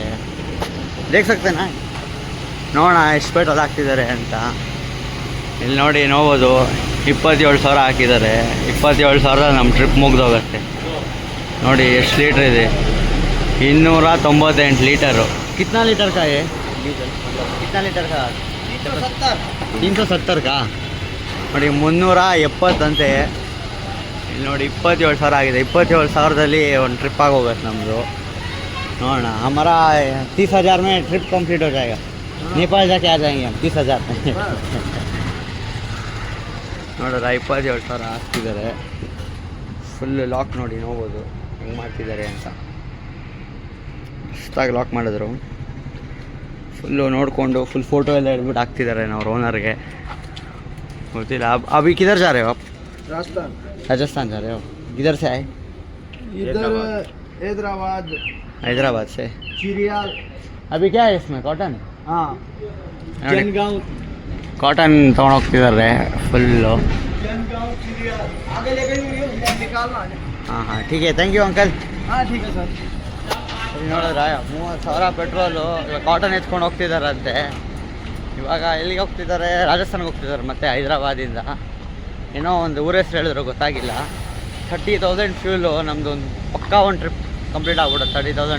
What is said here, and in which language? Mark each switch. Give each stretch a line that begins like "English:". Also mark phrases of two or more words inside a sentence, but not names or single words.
Kannada: ದೇಖ್ಸಕ್ತೇನಾ? ನೋಡೋಣ ಎಷ್ಟು ಪೆಟ್ರೋಲ್ ಹಾಕ್ತಿದ್ದಾರೆ ಅಂತ. ಇಲ್ಲಿ ನೋಡ್ಬೋದು 27,000 ಹಾಕಿದ್ದಾರೆ. 27,000 ನಮ್ಮ ಟ್ರಿಪ್ ಮುಗ್ದೋಗುತ್ತೆ. ನೋಡಿ ಎಷ್ಟು ಲೀಟ್ರ್ ಇದೆ, 298 ಲೀಟರು.
Hindi: कितना लीटर का है डीजल? कितना लीटर का? 370 का.
Kannada: ನೋಡಿ 370 ಅಂತೆ. ಇಲ್ಲಿ ನೋಡಿ 27,000 ಆಗಿದೆ. 27,000ದಲ್ಲಿ ಒಂದು ಟ್ರಿಪ್ ಆಗೋಗುತ್ತೆ ನಮ್ಮದು. ನೋಡೋಣ.
Hindi: हमारा 30,000 में ट्रिप कंप्लीट हो जाएगा. नेपाल जाके आ जाएंगे हम 30,000 में.
Kannada: ನೋಡ್ರ 27,000 ಹಾಕ್ತಿದ್ದಾರೆ. ಫುಲ್ಲು ಲಾಕ್ ನೋಡ್ಬೋದು ಹೆಂಗೆ ಮಾಡ್ತಿದ್ದಾರೆ ಅಂತ. ಮಸ್ತಾಗಿ ಲಾಕ್ ಮಾಡಿದ್ರು. ಫುಲ್ಲು ನೋಡಿಕೊಂಡು ಫುಲ್ ಫೋಟೋ ಎಲ್ಲ ಹಿಡ್ಬಿಟ್ಟು ಹಾಕ್ತಿದ್ದಾರೆ ಅವ್ರ ಓನರ್ಗೆ. ಗೊತ್ತಿಲ್ಲ.
Hindi: अभी किधर जा रहे हो आप? राजस्थान जा रहे हो? किधर से आए? इधर हैदराबाद से. चिरियाल. अभी क्या है इसमें? कॉटन. हाँ, जनगांव
Kannada: ಕಾಟನ್ ತೊಗೊಂಡೋಗ್ತಿದ್ದಾರೆ ಫುಲ್ಲು.
Hindi: ಹಾಂ ठीक है.
English: Thank you uncle.
Hindi: हाँ ठीक है सर.
Kannada: ನೋಡಿದ್ರೆ 30,000 ಪೆಟ್ರೋಲು. ಇವಾಗ ಕಾಟನ್ ಎತ್ಕೊಂಡು ಹೋಗ್ತಿದ್ದಾರಂತೆ. ಇವಾಗ ಎಲ್ಲಿಗೆ ಹೋಗ್ತಿದ್ದಾರೆ? ರಾಜಸ್ಥಾನ್ಗೆ ಹೋಗ್ತಿದ್ದಾರೆ ಮತ್ತು ಹೈದ್ರಾಬಾದಿಂದ. ಏನೋ ಒಂದು ಊರ ಹೆಸರು ಹೇಳಿದ್ರು, ಗೊತ್ತಾಗಿಲ್ಲ. 30,000 ಫ್ಯೂಲು. ನಮ್ಮದು ಒಂದು ಪಕ್ಕಾ ಒಂದು ಟ್ರಿಪ್ ಕಂಪ್ಲೀಟ್ ಆಗ್ಬಿಡುತ್ತೆ 30,000ಅಲ್ಲಿ.